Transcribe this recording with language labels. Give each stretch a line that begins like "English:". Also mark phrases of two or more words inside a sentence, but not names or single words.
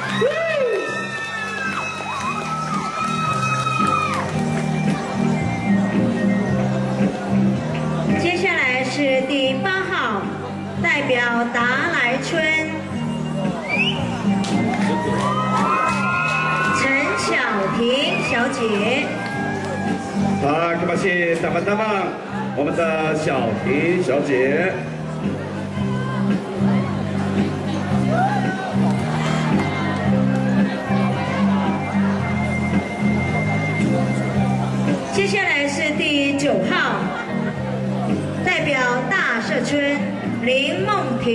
Chinese: 接下来是第8号代表达来村。小婷小姐，
Indonesian: 好，terima kasih teman-teman，
Chinese: 我们的小婷小姐。接下来是第9号，代表大社村林梦婷。